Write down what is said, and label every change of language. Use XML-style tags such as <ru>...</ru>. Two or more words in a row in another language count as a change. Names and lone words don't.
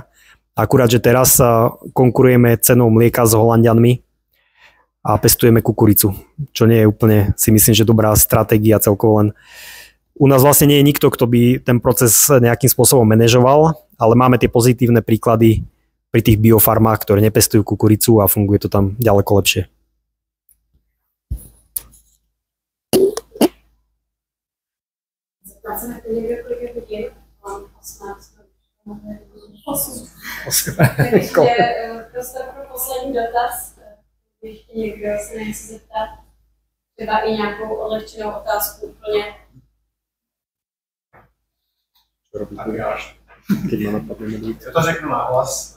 <sk>Akurát, že teraz konkurujeme cenou mlieka s Holanďanmi a pestujeme kukuricu, čo nie je úplne, si myslím, že dobrá stratégia celkovo, len u nás vlastne nie je nikto, kto by ten proces nejakým spôsobom manažoval, ale máme tie pozitívne príklady pri tých biofarmách, ktoré nepestujú kukuricu a funguje to tam ďaleko lepšie.</sk> <cs>Zeptáme to někdo, kolik je hodin? 18. Takže prostor pro poslední dotaz. Ještě někdo se nechce zeptat? Třeba i nějakou odlehčenou otázku úplně. Já to řeknu nahlas.</cs>